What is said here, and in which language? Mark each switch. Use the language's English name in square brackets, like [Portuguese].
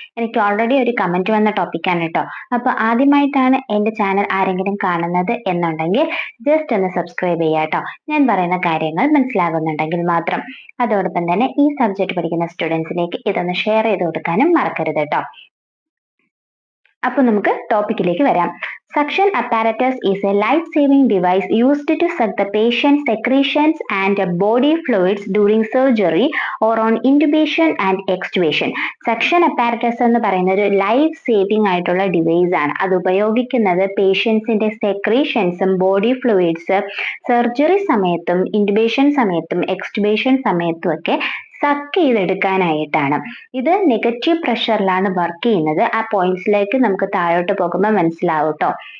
[Malayalam] എനിക്ക് ഓൾറെഡി ഒരു കമന്റ് വന്ന ടോപ്പിക്കാണ് കേട്ടോ. അപ്പോൾ ആദ്യമായിട്ടാണ് എൻ്റെ ചാനൽ ആരെങ്കിലും കാണുന്നത് എന്നുണ്ടെങ്കിൽ ജസ്റ്റ് ഒന്ന് സബ്സ്ക്രൈബ് ചെയ്യുക കേട്ടോ. ഞാൻ പറയുന്ന കാര്യങ്ങൾ മനസ്സിലാകുന്നുണ്ടെങ്കിൽ മാത്രം. അതോടൊപ്പം തന്നെ ഈ സബ്ജക്ട് പഠിക്കുന്ന സ്റ്റുഡൻസിലേക്ക് ഇതൊന്ന് ഷെയർ ചെയ്ത് കൊടുക്കാനും മറക്കരുത് കേട്ടോ. അപ്പൊ നമുക്ക് ടോപ്പിക്കിലേക്ക് വരാം. [English] Suction apparatus is a life-saving device used to suck the patient's secretions and body fluids during surgery or on intubation and extubation. [Malayalam] Suction apparatus എന്ന് പറയുന്ന ഒരു ലൈഫ് സേവിംഗ് ആയിട്ടുള്ള ഡിവൈസ് ആണ്. അത് ഉപയോഗിക്കുന്നത് പേഷ്യൻസിന്റെ സെക്രീഷൻസും ബോഡി ഫ്ലൂയിഡ്സ് സർജറി സമയത്തും ഇൻറ്റുബേഷൻ സമയത്തും എക്സ്റ്റുബേഷൻ സമയത്തും ഒക്കെ സക്ക് ചെയ്തെടുക്കാനായിട്ടാണ്. ഇത് നെഗറ്റീവ് പ്രഷറിലാണ് വർക്ക് ചെയ്യുന്നത്. ആ പോയിന്റ്സിലേക്ക് നമുക്ക് താഴോട്ട് പോകുമ്പോൾ മനസ്സിലാവും കേട്ടോ.